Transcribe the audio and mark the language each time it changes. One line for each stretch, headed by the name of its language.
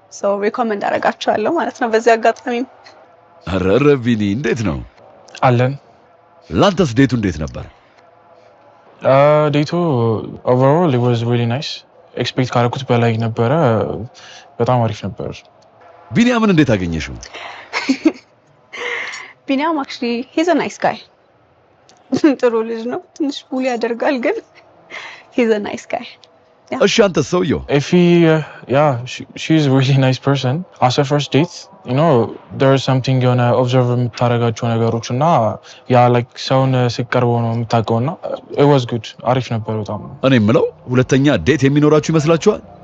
Amharic: ሶ ሪኮመንድ አደርጋቸዋለሁ ማለት ነው በዚህ አጋጣሚ። ኧረ ቢኒ እንዴት ነው አለን። ላንተስ ዴቱ እንዴት ነበር? ዴቱ ኦቨርኦል
English: it was really nice
Amharic: ኤክስፔክት ካደረኩት በላይ ነበረ። በጣም አሪፍ ነበር። ቢኒያምን እንዴት አገኘሽው? ቢኒያም
English: actually he's a nice guy
Amharic: ጥሩ ልጅ ነው። ትንሽ ቡሊ ያደርጋል ግን
English: he's a nice guy.
Amharic: እሺ አንተስ ሰውየው?
English: Effie, yeah, she's a really nice person. As a first date, you know, there's something you wanna observe
Amharic: የምታረጋቸው ነገሮች እና ያ
English: like
Amharic: ሰውን ሲቀርበው ነው የምታውቀውና
English: it was good
Amharic: አሪፍ ነበር በጣም። እኔ የምለው ሁለተኛ ዴት የሚኖራችሁ ይመስላችኋል?